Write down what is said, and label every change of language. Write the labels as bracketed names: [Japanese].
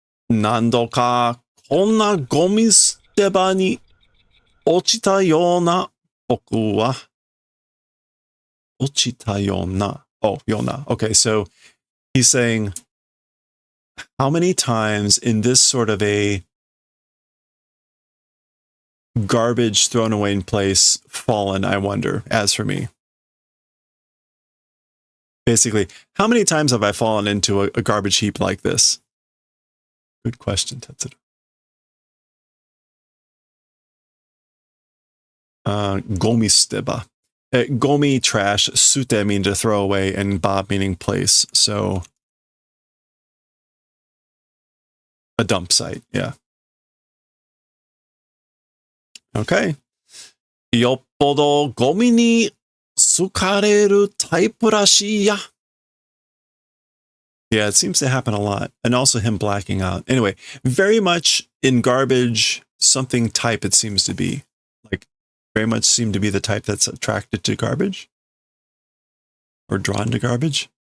[Japanese] Nandoka, こんなゴミ捨て場に落ちたような僕は。落ちたような.Oh, ような. [English] Okay, so he's saying, how many times in this sort of a garbage thrown away in place fallen, I wonder, as for me? Basically, how many times have I fallen into a garbage heap like this? Good question, Tetsudo. Gomi steba. Gomi, trash, sute mean to throw away, and ba meaning place. So a dump site, yeah. Okay. [Japanese] よっぽどゴミに好かれるタイプらしいや. [English] Yeah, it seems to happen a lot. And also him blacking out. Anyway, very much in garbage, something type it seems to be. Like, very much seem to be the type that's attracted to garbage. Or drawn to garbage.